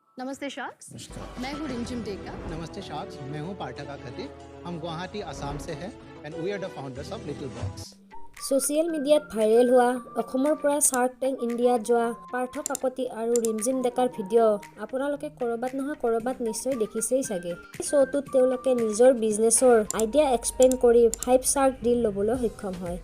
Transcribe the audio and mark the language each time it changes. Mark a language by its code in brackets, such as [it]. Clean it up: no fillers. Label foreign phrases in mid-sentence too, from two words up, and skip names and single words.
[hi] नमस्ते शाक्स, नमस्कार। मैं हूँ रिमझिम टेका। नमस्ते शाक्स, मैं हूँ पाठक खती। हम गुवाहाटी आसाम से हैं [en] and we are the founders of Little Box. social media [as] ভাইৰেল হোৱা অসমৰ পৰা শাৰ্ক টেংক ইণ্ডিয়াত যোৱা পাৰ্থ কাকতি আৰু ৰিমঝিম ডেকাৰ ভিডিঅ' আপোনালোকে ক'ৰবাত নহয় ক'ৰবাত নিশ্চয় দেখিছেই চাগে। এই শ্ব'টোত তেওঁলোকে নিজৰ [en] business idea explain [as] কৰি 5 [en] shark deal [as] ল'বলৈ সক্ষম হয়।